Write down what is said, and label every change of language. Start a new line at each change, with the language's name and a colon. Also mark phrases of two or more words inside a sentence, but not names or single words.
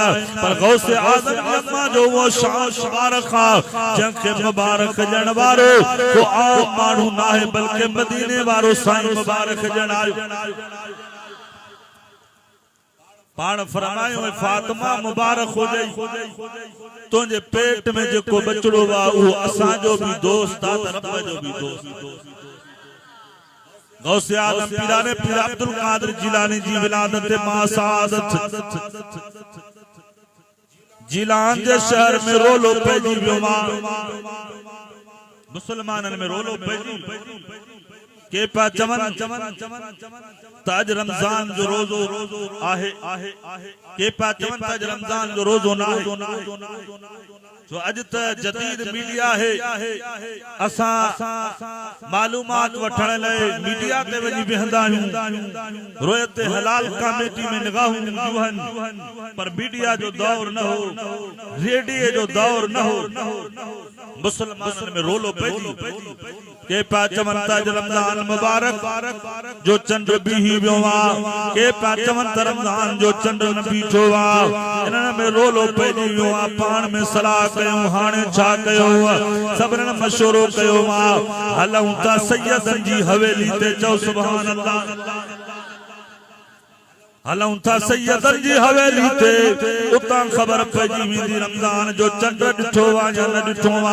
Sindhi: पर गौसे आज़म जी अम्मा जो वो शान मुबारक आ जंहिंखे मुबारक ॾियण वारो को आम माण्हू न आहे बल्कि मदीने वारो साईं मुबारक ॾियण पाण फरमायो है फातिमा मुबारक हो जाई तुझे पेट में जो बचड़ो वा वो असा जो भी दोस्त आ रब जो भी दोस्त। गौसे आज़म पीराने पीर अब्दुल कादिर जिलानी जी विलादत मासादत जिलान जे शहर में रोलो पैजी वियो मुसलमानन में रोलो पैजी के पा चमन ताज रमजान जो रोजो आहे के पा चमन ताज रमजान जो रोजो ना जो अज त जदीद मीडिया है असा मालूमात वठण लाइ मीडिया ते वञी वेहंदा आहियूं, रोयत हलाल कमेटी में निगाहूं हूंदियूं आहिनि, पर मीडिया जो दौर न हो, रेडियो जो दौर न हो। मुसलमानन में रोलो पैजी के पा चमन ताज रमजान मुबारक जो चंड बीही वियो आ, के पा चमन रमजान जो चंड न बीठो आ, इन्हनि में रोलो पैजी वियो आ। पाण में सलाह कयूं हाणे छा कयो, सभिनी मशवरो कयो आ हलऊं था सैयदन जी हवेली ते चओ सुभान अल्लाह। हलूं था सैयदन जी हवेली ते उतां ख़बर पइजी वेंदी रमज़ान जो चंड ॾिठो वा या न ॾिठो वा।